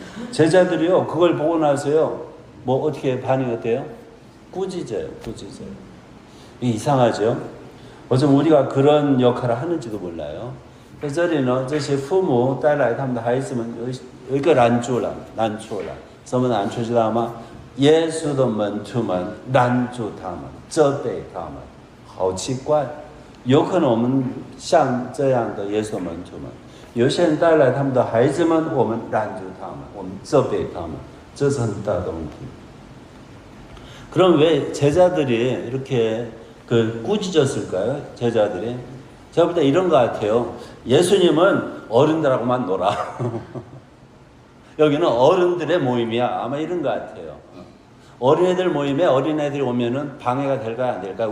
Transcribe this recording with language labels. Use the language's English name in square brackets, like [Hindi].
[Korean] 제자들이요 그걸 보고 나서요 뭐 어떻게 반응이 어때요? 꾸짖어요. 이게 이상하죠? 어쩜 우리가 그런 역할을 하는지도 몰라요. [Chinese] 这里呢这些父母带来他们的孩子们有一个难处了什么难处知道吗？耶稣的门徒们拦住他们责备他们好奇怪有可能我们像这样的耶稣的门徒们 有些人带来他们的孩子们，我们拦住他们，我们责备他们，这是很大的问题。 [Korean] 그럼 왜 제자들이 이렇게 꾸짖었을까요? 제자들이 제가 볼 때 이런 것 같아요. 예수님은 어른들하고만 놀아. 여기는 어른들의 모임이야. 아마 이런 것 같아요. 어린애들 모임에 어린애들이 오면은 방해가 될까요? 안 될까요?